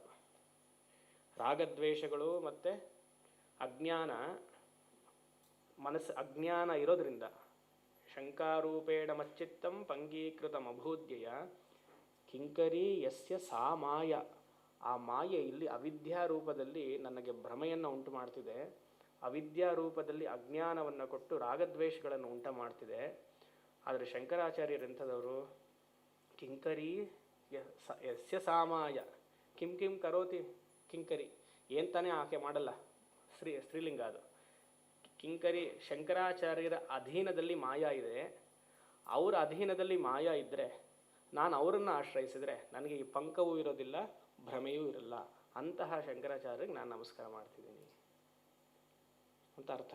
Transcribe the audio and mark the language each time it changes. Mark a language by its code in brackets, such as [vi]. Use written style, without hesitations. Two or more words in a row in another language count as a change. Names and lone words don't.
[kn] ರಾಗದ್ವೇಷಗಳು ಮತ್ತು ಅಜ್ಞಾನ, ಮನಸ್ಸು ಅಜ್ಞಾನ ಇರೋದ್ರಿಂದ [sa] ಶಂಕಾರೂಪೇಣ ಮಚ್ಚಿತ್ತಂ ಪಂಕೀಕೃತಮಭೂದ್ಯಯ ಕಿಂಕರಿ ಯಸ್ಯ ಸಾ ಮಾಯ. [kn] ಆ ಮಾಯೆ ಇಲ್ಲಿ ಅವಿದ್ಯಾ ರೂಪದಲ್ಲಿ ನನಗೆ ಭ್ರಮೆಯನ್ನು ಉಂಟು ಮಾಡ್ತಿದೆ, ಅವಿದ್ಯಾ ರೂಪದಲ್ಲಿ ಅಜ್ಞಾನವನ್ನು ಕೊಟ್ಟು ರಾಗದ್ವೇಷಗಳನ್ನು ಉಂಟು ಮಾಡ್ತಿದೆ. ಆದರೆ ಶಂಕರಾಚಾರ್ಯರು ಎಂಥದವರು? [sa] ಕಿಂಕರಿ ಯಸ್ಯ ಸಾಮಾಯ. ಕಿಂ ಕಿಂ ಕರೋತಿ ಕಿಂಕರಿ, [kn] ಏನು ತಾನೇ ಆಕೆ ಮಾಡಲ್ಲ, ಸ್ತ್ರೀಲಿಂಗ ಅದು. ಕಿಂಕರಿ ಶಂಕರಾಚಾರ್ಯರ ಅಧೀನದಲ್ಲಿ ಮಾಯಾ ಇದೆ. ಅವರ ಅಧೀನದಲ್ಲಿ ಮಾಯಾ ಇದ್ದರೆ ನಾನು ಅವರನ್ನು ಆಶ್ರಯಿಸಿದರೆ ನನಗೆ ಈ ಪಂಕವೂ ಇರೋದಿಲ್ಲ, ಭ್ರಮೆಯೂ ಇರಲ್ಲ. ಅಂತಹ ಶಂಕರಾಚಾರ್ಯರಿಗೆ ನಾನು ನಮಸ್ಕಾರ ಮಾಡ್ತಿದ್ದೀನಿ ಅಂತ ಅರ್ಥ.